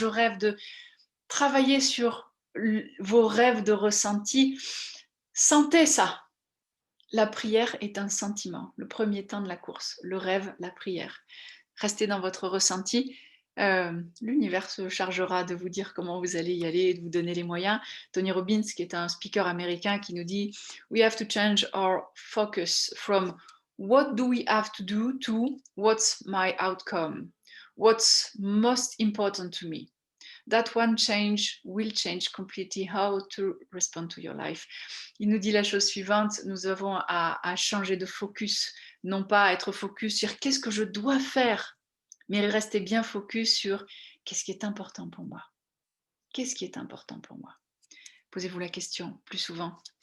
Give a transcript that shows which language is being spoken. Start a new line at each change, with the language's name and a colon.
French: Je rêve de travailler sur vos rêves de ressenti. Sentez ça. La prière est un sentiment, le premier temps de la course, le rêve, la prière. Restez dans votre ressenti. L'univers se chargera de vous dire comment vous allez y aller et de vous donner les moyens.
English: Tony Robbins,
French: qui est un speaker américain, qui nous dit
English: We have to change our focus from what do we have to do to what's my outcome? What's most important to me? That one change will change completely how to respond to your life.
French: Il nous dit la chose suivante, nous avons à changer de focus, non pas à être focus sur qu'est-ce que je dois faire, mais rester bien focus sur qu'est-ce qui est important pour moi. Qu'est-ce qui est important pour moi? Posez-vous la question plus souvent.